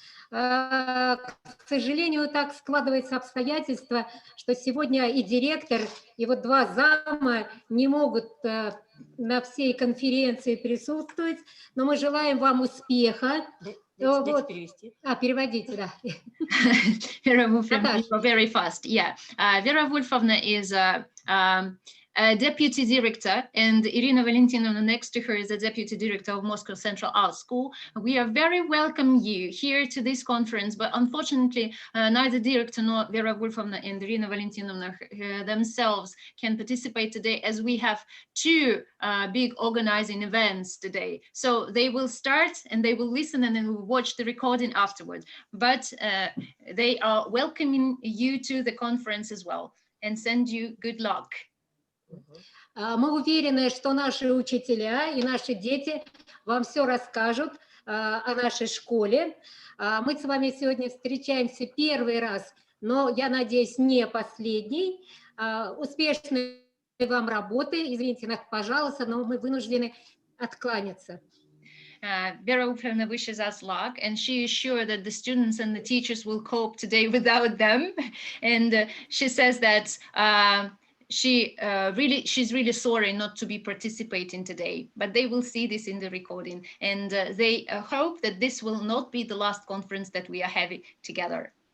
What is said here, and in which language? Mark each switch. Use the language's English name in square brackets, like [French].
[Russian] К сожалению, так складывается обстоятельства, что сегодня и директор, и вот 2 зама не могут на всей конференции присутствовать, но мы желаем вам успеха. Вот. Переводите, да. [English] Vera Wolfovna, very fast. Yeah. Vera Wolfovna is a deputy director, and Irina Valentinovna next to her is a deputy director of Moscow Central Art School. We are very welcome you here to this conference, but unfortunately neither director nor Vera Wolfovna and Irina Valentinovna themselves can participate today, as we have 2 big organizing events today. So they will start and they will listen and then will watch the recording afterwards, but they are welcoming you to the conference as well and send you good luck. [Russian] Мы уверены, что наши учителя и наши дети вам все расскажут о нашей школе. Мы с вами сегодня встречаемся 1-й раз, но, я надеюсь, не последний. Успешной вам работы. Извините нас, пожалуйста, но мы вынуждены откланяться. [English] Vera Wolfovna wishes us luck, and she is sure that the students and the teachers will cope today without them. And she says that she's really sorry not to be participating today, but they will see this in the recording, and they hope that this will not be the last conference that we are having together.